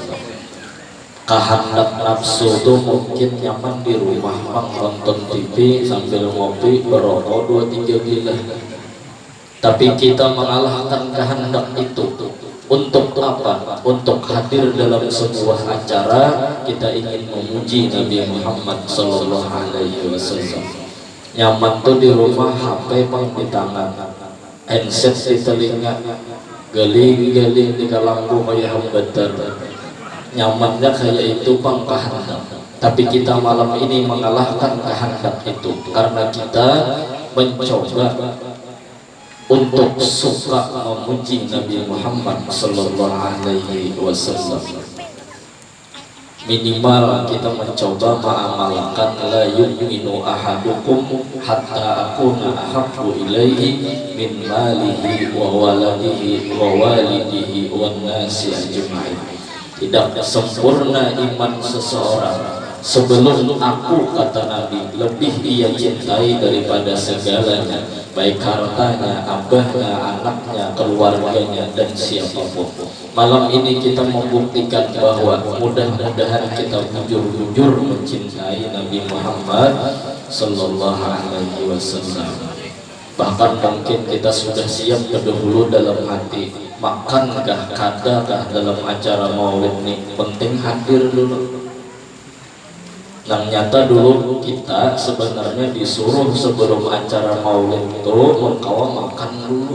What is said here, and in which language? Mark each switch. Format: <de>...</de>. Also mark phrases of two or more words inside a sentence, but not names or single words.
<id>Kehendak nafsu itu mungkin nyaman di rumah nonton TV sambil ngopi berokok 2-3 bilah. Tapi kita mengalahkan kehendak itu. Untuk apa? Untuk hadir dalam sebuah acara kita ingin memuji Nabi Muhammad</id> <ar>صلى الله عليه وسلم.</ar> <id>Nyaman tuh di rumah, HP pang di tangan, handset di telinga, geling-geling di kalambu kayak hambatar. Nyamannya kayak itu pang kehendak. Tapi kita malam ini mengalahkan kehendak itu karena kita mencoba untuk suka memuji Nabi Muhammad</id> <ar>صلى الله عليه وسلم. Minimal kita mencoba mengamalkan لا يؤمن أحدكم حتى أكون أحب إليه من ماله وولده ووالده والناس أجمعين.</ar> <id>Tidak sempurna iman seseorang sebelum aku, kata Nabi, lebih ia cintai daripada segalanya, baik hartanya, abahnya, anaknya, keluarganya, dan siapapun. Malam ini kita membuktikan bahwa mudah-mudahan kita jujur-jujur mencintai Nabi Muhammad</id> <ar>صلى الله عليه وسلم.</ar> <id>Bahkan mungkin kita sudah siap terdahulu dalam hati, makankah, kadakah dalam acara maulid ini penting hadir dulu. Yang nyata dulu kita sebenarnya disuruh sebelum acara maulid itu mengkawa makan dulu.</id>